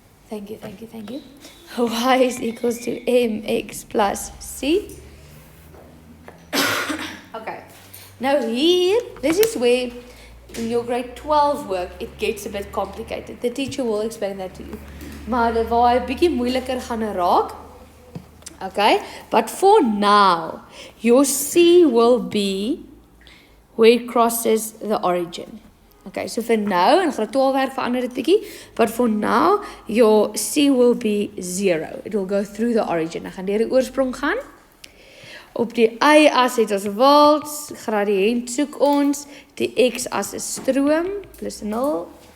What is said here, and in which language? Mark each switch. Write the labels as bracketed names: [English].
[English] Thank you. Y is equals to mx plus c. Okay. Now here, this is where in your grade 12 work, it gets a bit complicated. The teacher will explain that to you. [Afrikaans] Maar waar hy bietjie moeiliker gaan raak. [English] Okay, but for now, your C will be where it crosses the origin. Okay, so for now, [Afrikaans] in graad 12 werk verander dit bietjie, [English] but for now, your C will be 0. It will go through the origin. [Afrikaans] Ek gaan deur die oorsprong gaan. Op die y-as het ons volts, gradiënt soek ons, die x-as is stroom, plus 0.